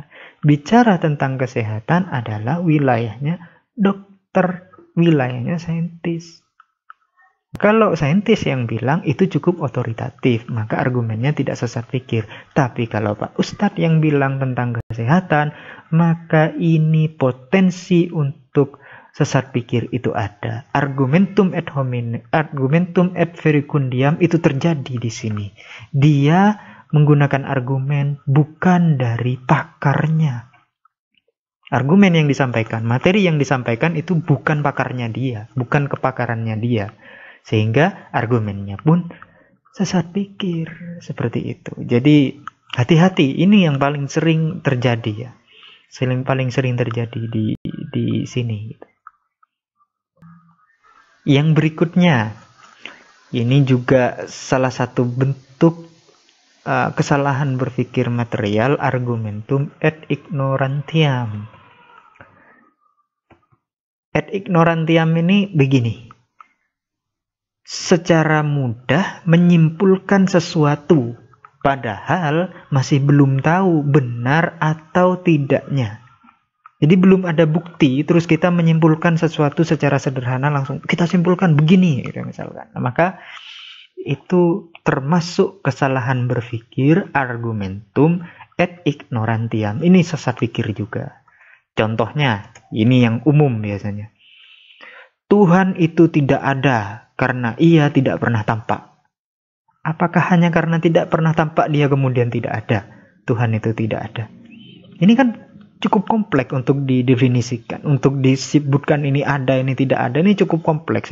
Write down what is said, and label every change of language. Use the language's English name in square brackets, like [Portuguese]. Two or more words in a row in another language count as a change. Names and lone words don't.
[Indonesian] Bicara tentang kesehatan adalah wilayahnya dokter, wilayahnya saintis. Kalau saintis yang bilang itu cukup otoritatif, maka argumennya tidak sesat pikir. Tapi kalau Pak Ustadz yang bilang tentang kesehatan, maka ini potensi untuk sesat pikir itu ada. [Latin] Argumentum ad hominem, argumentum ad verecundiam itu terjadi di sini. [Indonesian] Dia menggunakan argumen bukan dari pakarnya. Argumen yang disampaikan, materi yang disampaikan itu bukan pakarnya dia, bukan kepakarannya dia. Sehingga argumennya pun sesat pikir seperti itu. Jadi hati-hati, ini yang paling sering terjadi ya. Paling sering terjadi di sini. Yang berikutnya, ini juga salah satu bentuk kesalahan berpikir material, [Latin] argumentum ad ignorantiam. Ad ignorantiam [Indonesian] ini begini. Secara mudah menyimpulkan sesuatu, padahal masih belum tahu benar atau tidaknya. Jadi belum ada bukti, terus kita menyimpulkan sesuatu secara sederhana, langsung kita simpulkan begini, gitu misalkan. Nah, maka itu termasuk kesalahan berpikir, [Latin] argumentum ad ignorantiam. [Indonesian] Ini sesat pikir juga. Contohnya, ini yang umum biasanya. Tuhan itu tidak ada karena ia tidak pernah tampak. Apakah hanya karena tidak pernah tampak dia kemudian tidak ada? Tuhan itu tidak ada. Ini kan cukup kompleks untuk didefinisikan, untuk disebutkan ini ada, ini tidak ada, ini cukup kompleks.